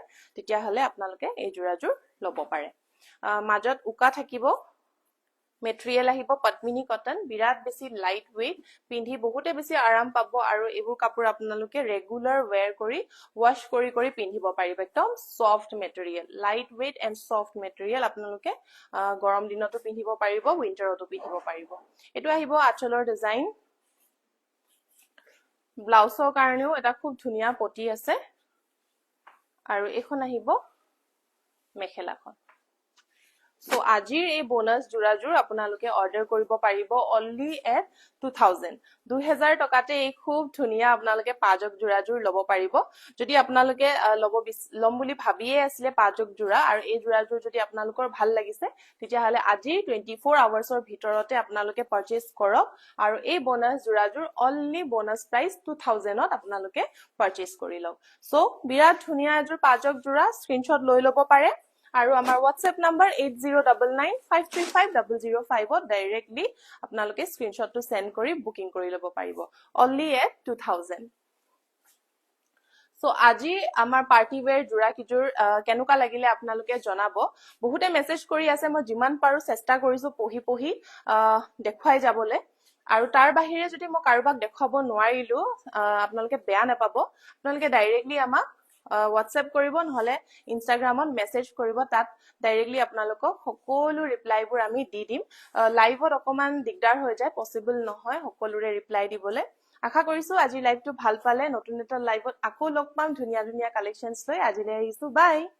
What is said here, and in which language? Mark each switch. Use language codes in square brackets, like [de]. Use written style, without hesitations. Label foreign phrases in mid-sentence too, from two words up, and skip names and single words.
[as] তেতিয়া হলে আপোনালোকে এই জোৰাজোৰ লব পাৰে মাজত উকা থাকিব মেটেৰিয়েল আহিব পদ্মিনী কটন বিৰাট বেছি [en] light weight [as] পিন্ধি বহুতে বেছি আৰাম পাব আৰু এইবোৰ কাপোৰ আপোনালোকে [en] regular wear [as] কৰি ওয়াশ কৰি পিন্ধিব পাৰিব একদম [en] soft material light weight and soft material [as] আপোনালোকে গৰম দিনতো পিন্ধিব পাৰিব উইন্টাৰতো পিন্ধিব পাৰিব এটো আহিব আঁচলৰ ডিজাইন ব্লাউজৰ কাৰণেও এটা খুব ধুনিয়া পটি আছে আৰু এখন আহিব মেখেলাখন সো আজিৰ এই বোনাস জোৰাজোৰ আপোনালোকে অৰ্ডাৰ কৰিব পাৰিব [en] only at 2000 [as] টকাতে এই খুব ধুনিয়া আপোনালোকে পাজক জোৰাজোৰ লব পাৰিব যদি আপোনালোকে লম বুলি ভাবিয়ে আছিলে পাজক জোৰা আৰু এই জোৰাজোৰ যদি আপোনালোকৰ ভাল লাগিছে তেতিয়া হলে আজি 24 আৱাৰ্ছৰ ভিতৰতে আপোনালোকে পাৰচেজ কৰক আৰু এই বোনাস জোৰাজোৰ [en] only bonus price 2000 [as] ত আপোনালোকে পাৰচেজ কৰি লওক সো বিৰাট ধুনিয়া এজোৰ পাজক জোৰা স্ক্ৰিনশ্বট লৈ লব পাৰে আৰু আমাৰ WhatsApp নাম্বাৰ 8099535005 ত ডাইৰেক্টলি আপোনালোকে স্ক্ৰিনশ্বটটো সেন্ড কৰি বুকিং কৰি লব পাৰিব [en] only at 2000 [as] সো আজি আমাৰ [en] party wear [as] জোৰা কিজোৰ কেনুকা লাগিলে আপোনালোকে জনাব বহুতে মেসেজ কৰি আছে মই যিমান পাৰো চেষ্টা কৰিছো পঢ়ি দেখুৱাই যাবলে আৰু তাৰ বাহিৰে যদি মই কাৰোবাক দেখাব নোৱাৰিলো আপোনালোকে বেয়া নাপাব আপোনালোকে ডাইৰেক্টলি আমাক WhatsApp কৰিব নহলে Instagramত মেসেজ কৰিব তাত ডাইৰেক্টলি আপোনালোকক সকলো ৰিপ্লাইবোৰ আমি দি দিম লাইভত অকমান দিগদাৰ হৈ যায় পসিবল নহয় সকলোৰে ৰিপ্লাই দিবলে আশা কৰিছো আজি লাইভটো ভাল পালে নতুন এটা লাইভত আকৌ লগ পাম ধুনিয়া কালেকশনছ লৈ আজিলৈ আহিছো বাই